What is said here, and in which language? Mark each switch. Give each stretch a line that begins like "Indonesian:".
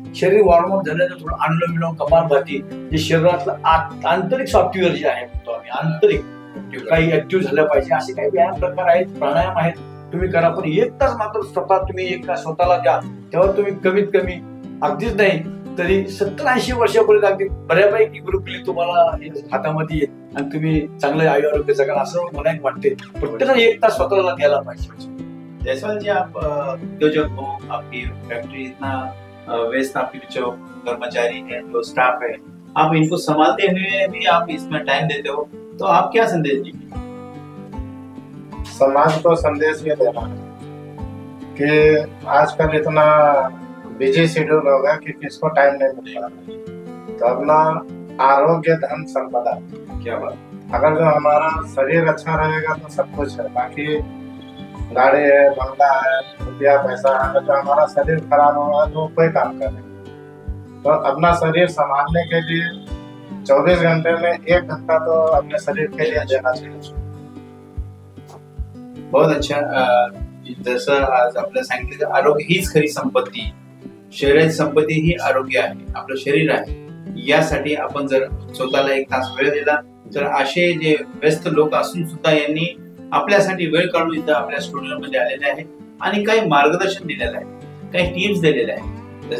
Marathi: शरीर वॉर्मअप झाल्यानंतर थोडं अनुलोम विलोम, कपालभाती, जे शरीरातलं आंतरिक सॉफ्टवेअर जे आहे म्हणतो आम्ही, आंतरिक काही ऍक्टिव्ह झालं पाहिजे, असे काही व्यायाम प्रकार आहेत, प्राणायाम आहेत, तुम्ही करा. पण 1 तास मात्र स्वतः तुम्ही 1 तास स्वतःला द्या. तेव्हा तुम्ही कमीत कमी अगदीच नाही तरी 70-80 वर्षापर्यंत अगदी बऱ्यापैकी गुरुकुली तुम्हाला हातामध्ये येईल आणि तुम्ही चांगलं आरोग्य जगाल असं मला एक वाटते. प्रत्येकाने 1 तास स्वतःला द्यायला पाहिजे.
Hindi: जैसवाल जी, आप उद्योजक हो, आपकी फैक्ट्री इतना व्यस्त, आपके जो कर्मचारी है, जो स्टाफ है, आप इनको संभालते हुए भी आप इसमें टाइम देते हो, तो आप क्या संदेश दीजिए? समाज को संदेश ये देना है कि आजकल इतना बिजी शेड्यूल हो गया कि किसको टाइम नहीं मिल रहा, तो अपना आरोग्य धन संपदा, क्या बात। अगर जो हमारा शरीर अच्छा रहेगा तो सब कुछ है, बाकी गाड़ी है, बंगला है, रुपया पैसा है, अगर जो हमारा शरीर खराब होगा तो कोई काम करेगा। तो अपना शरीर संभालने के लिए 24 घंटे में 1 घंटा तो अपने शरीर के लिए देना चाहिए। बहुत अच्छा.
Marathi: जसं आज आपल्याला सांगितलं, आरोग्य हीच खरी संपत्ती, शरीराची संपत्ती ही आरोग्य आहे, आपलं शरीर आहे. यासाठी आपण जर स्वतःला 1 तास वेळ दिला तर असे जे व्यस्त लोक असून सुद्धा यांनी आपल्यासाठी वेळ काढून इथं आपल्या स्टुडिओमध्ये आलेले आहेत आणि काही मार्गदर्शन दिलेलं आहे, काही टिप्स दिलेल्या आहेत.